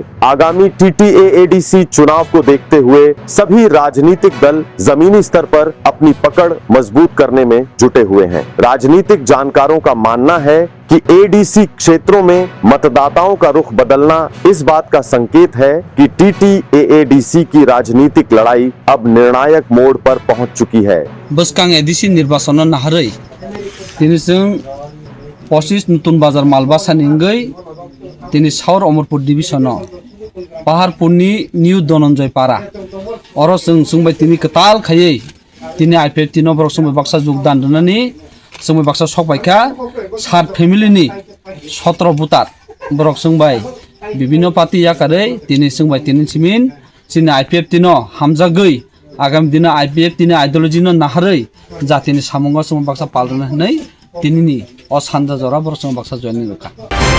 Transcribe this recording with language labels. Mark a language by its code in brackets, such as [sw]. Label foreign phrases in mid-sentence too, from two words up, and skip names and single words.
[hi] आगामी टीटीएडीसी चुनाव को देखते हुए सभी राजनीतिक दल जमीनी स्तर पर अपनी पकड़ मजबूत करने में जुटे हुए हैं। राजनीतिक जानकारों का मानना है कि एडीसी क्षेत्रों में मतदाताओं का रुख बदलना इस बात का संकेत है कि टीटीएडीसी की राजनीतिक लड़ाई अब निर्णायक मोड़ पर पहुंच चुकी है। [trp] बसकांग एडीसी निर्वाचन नाहरै दिनै जों 25 नूतन बाजार मालबासा निंगै दिनै साउर अमरपुर डिविजन पहाड़पुरनि न्यू धनंजय पारा और जों सोंबाय दिनै कताल खायै दिनै आईपीएफटी नो बरक सोंबाय बाक्सा योगदान दोननानै सोंबाय बाक्सा सकबायखा 7 फेमिलिनि 17 बुतार बरक सोंबाय विभिन्न पार्टी याकारै दिनै सोंबाय दिनै सिमिन दिनै आईपीएफटी नो हामजागै आगामी दिन आईपीएफटी नि आइडियोलॉजी नो नाहरै जातिनि सामुंगा सोंबाय बाक्सा पालरनानै दिनैनि असानजा जरा बरक सोंबाय बाक्सा जयनि रखा।